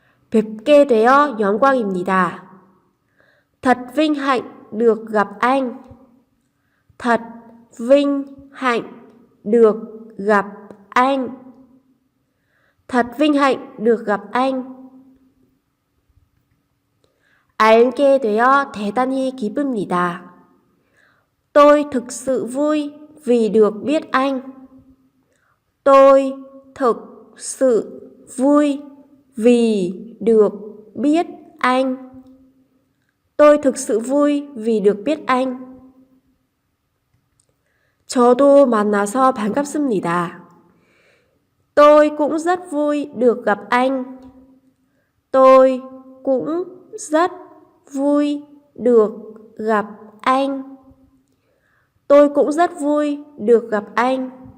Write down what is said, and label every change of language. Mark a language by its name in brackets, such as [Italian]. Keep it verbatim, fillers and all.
[Korean] 뵙게 되어 영광입니다. [Vietnamese] Thật vinh hạnh được gặp anh. Thật vinh hạnh được gặp anh. Thật vinh hạnh được gặp anh. [Korean] 알게 되어 대단히 기쁩니다. [Vietnamese] Tôi thực sự vui vì được biết anh. Tôi thực sự vui vì được biết anh. Tôi thực sự vui vì được biết anh. [Korean] 저도 만나서 반갑습니다. [Vietnamese] Tôi cũng rất vui được gặp anh. Tôi cũng rất vui được gặp anh. Tôi cũng rất vui được gặp anh.